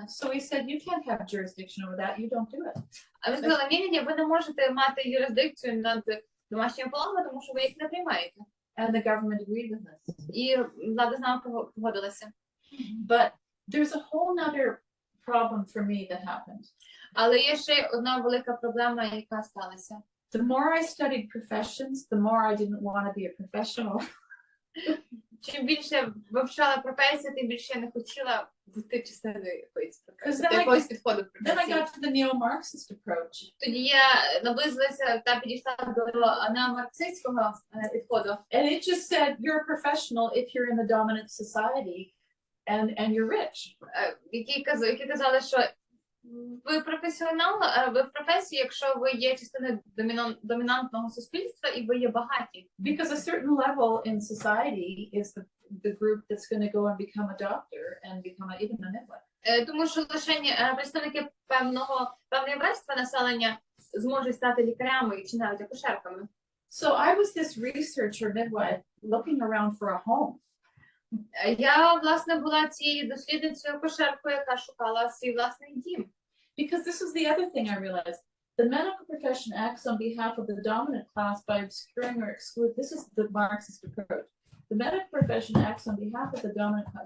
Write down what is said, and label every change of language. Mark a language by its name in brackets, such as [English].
[English] So we said, you can't have jurisdiction over that, you don't do it. [Ukrainian] А ми сказали, ні, ви не можете мати юрисдикцію над домашніми пологами, тому що ви їх не приймаєте. [English] And the government agreed with us. [Ukrainian] І влада з нами погодилася. [English] But there's a whole other problem for me that happened. [Ukrainian] Але є ще одна велика проблема, яка сталася. [English] The more I studied professions, the more I didn't want to be a professional. [Ukrainian] Чим більше вивчала професію, тим більше я не хотіла бути частиною якоїсь професії, [English] Then I [Ukrainian] якогось підходу в [English] Then I [Ukrainian] професії. [English] got to the neo-Marxist approach. [Ukrainian] Тоді я наблизилася та підійшла до неомарксистського підходу. [English] And it just said, you're a professional if you're in the dominant society and you're rich. [Ukrainian] Які казали, що ви професіонал, ви в професії, якщо ви є частиною домінантного суспільства і ви є багаті. [English] Because a certain level in society is the group that's going to go and become a doctor and become even a midwife. [Ukrainian] Тому що лише представники певної верстви населення зможуть стати лікарями чи навіть акушерками. [English] So I was this researcher midwife looking around for a home. [Ukrainian] Я, власне, була цією дослідницею акушеркою, яка шукала свій власний дім. [English] Because this was the other thing I realized. The medical profession acts on behalf of the dominant class by obscuring or exclude. This is the Marxist approach. The medical profession acts on behalf of the dominant class.